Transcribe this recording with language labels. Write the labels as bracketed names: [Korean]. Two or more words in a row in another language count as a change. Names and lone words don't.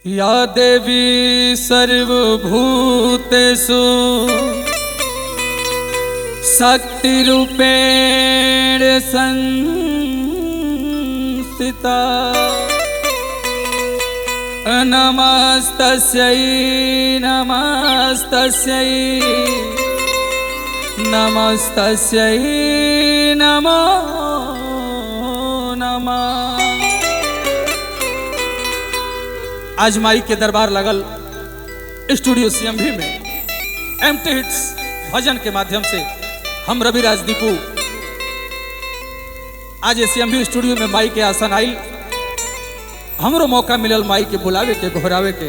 [Sanskrit] या देवी सर्वभूतेषु शक्तिरूपेण संस्थिता नमस्तस्यै नमस्तस्यै नमस्तस्यै नमो नमः। [Bhojpuri] आज माई के दरबार लगल स्टूडियो सीएमवी में एमटी हिट्स भजन के माध्यम से हम रवि राज दीपू आज सीएमवी स्टूडियो में माई के आसन आइल। हमरो मौका मिलल माई के बुलावे के घोरावे के।